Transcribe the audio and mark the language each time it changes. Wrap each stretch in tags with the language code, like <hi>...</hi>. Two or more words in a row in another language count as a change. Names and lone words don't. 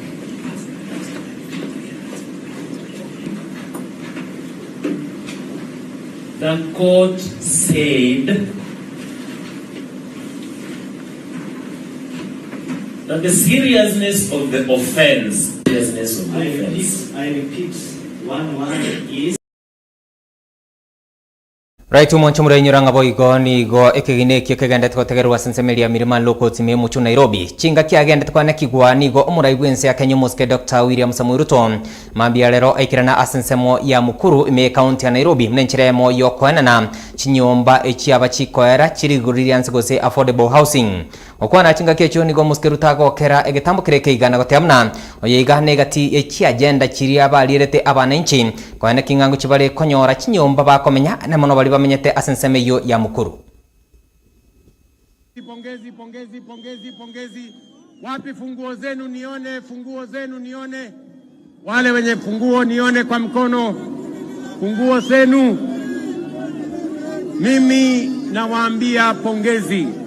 <en>The court said that the seriousness of the offense, I repeat, one is</en> <guz>Right umoncho murainyuranga boigo nigo ekigineki kegendete kotegerwa sensemeria mirima lokoti me muchu Nairobi chinga kiagendete kwa nekigwa nigo omuraigwense ya Kenya muske Dr. William Samoei Ruto mambia lero aikirana asensemo ya mukuru ime county ya Nairobi mnenchiremo yokoenana chinyomba echiaba chikoera chiriguririanse gose</guz> <en>affordable housing</en> <guz>okwana chinga kecho nigo muske Rutago kera egetambukire keigana gotemna oyiga negati echi agenda chiria balirete abananchi kwa kingango chibale konyora chinyomba bakomenya nemono bali bamenyete asenseme yo ya mukuru.</guz> <sw>Pongezi. Wapi funguo zenu nione. Wale wenye funguo nione kwa mkono. Funguo zenu. Mimi nawaambia pongezi.</sw>